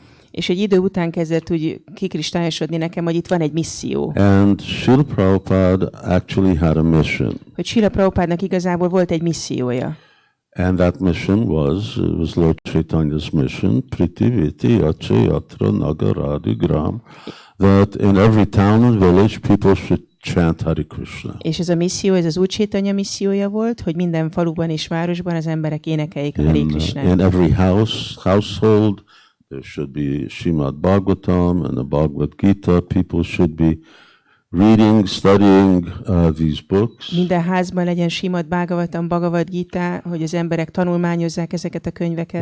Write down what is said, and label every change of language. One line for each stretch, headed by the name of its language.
Hungarian: És egy idő után kezdett úgy kikristályosodni nekem, hogy itt van egy misszió.
English: And Srila Prabhupada actually had a mission.
Hungarian: Hogy Srila Prabhupádnak igazából volt egy missziója.
English: And that mission was Lord Chaitanya's mission,
Sanskrit: Pritiviti Yacha Yatra Nagaradi Gram,
English: that in every town and village people should chant Hare Krishna.
Hungarian: És ez a misszió, ez az Úr Chaitanya missziója volt, hogy minden faluban és városban az emberek énekeljék a Hare Krishnát.
English: In every household, there should be Srimad Bhagavatam and the Bhagavad Gita. People should be reading, studying these books.
Hungarian: Minden házban legyen Srimad Bhagavatam, Bhagavad Gita, hogy az emberek tanulmányozzák ezeket a könyveket.